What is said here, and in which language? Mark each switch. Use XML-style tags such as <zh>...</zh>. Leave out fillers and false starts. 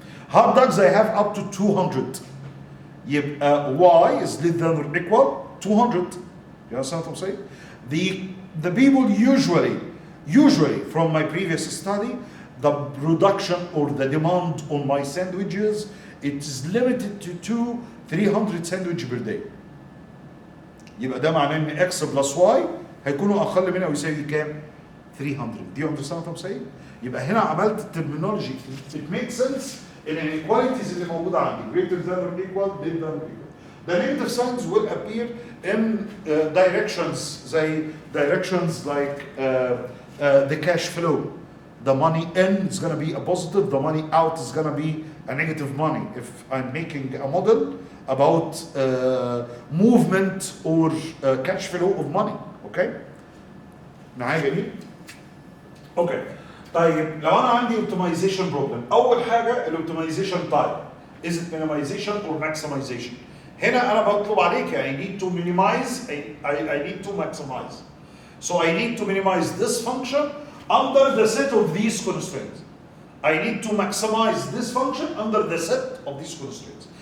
<en>Hot dogs I have up to 200. يبقى Y is less than or equal 200. You understand what I'm saying? The people usually from my previous study, the production or the demand on my sandwiches, it is limited to 300 sandwich per day.</en> <ar>يبقى ده معناه ان X plus Y هيكونوا اقل من او يساوي كام؟ 300.</ar> <en>Do you understand what I'm saying?</en> <ar>يبقى هنا عملت الترمينولوجي.</ar> <en>It makes sense ان inequalities</en> <ar>اللي موجوده عندي</ar> <en>greater than or equal, less than or equal. The negative signs will appear in directions like the cash flow. The money in is going to be a positive, the money out is going to be a negative money. If I'm making a model about movement or cash flow of money, okay?</en> <ar>معايا جميل؟ اوكي. طيب لو انا عندي</ar> <en>optimization problem،</en> <ar>اول حاجه الاوبتمايزيشن تايب.</ar> <en>Is it minimization or maximization؟</en> <ar>هنا انا بطلب عليك</ar> <en>I need to minimize, I need to maximize. So I need to minimize this function under the set of these constraints. I need to maximize this function under the set of these constraints.</en>